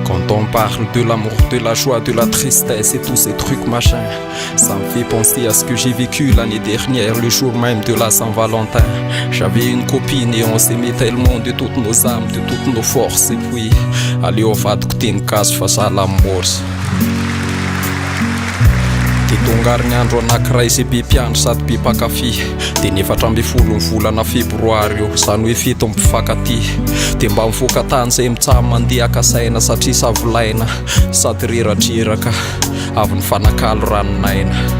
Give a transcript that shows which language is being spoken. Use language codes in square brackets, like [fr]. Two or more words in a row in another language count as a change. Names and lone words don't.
[fr] Quand on parle de l'amour, de la joie, de la tristesse et tous ces trucs machin, ça me fait penser à ce que j'ai vécu l'année dernière, le jour même de la Saint-Valentin. J'avais une copine et on s'aimait tellement de toutes nos âmes, de toutes nos forces. Et puis, [mg] aleo vadiko teny gasy fa sahala am'morsa. De tonga herinandro anankiray izay be mpiandry sady be mpakafy, de 14 ny volana febroary eo, zany hoe fito mpifankaty. De mba mivoaka tany zay mitsamo mandeha akasaina satria savolaina sady reratreraka avy ny fanakalo ranonaina.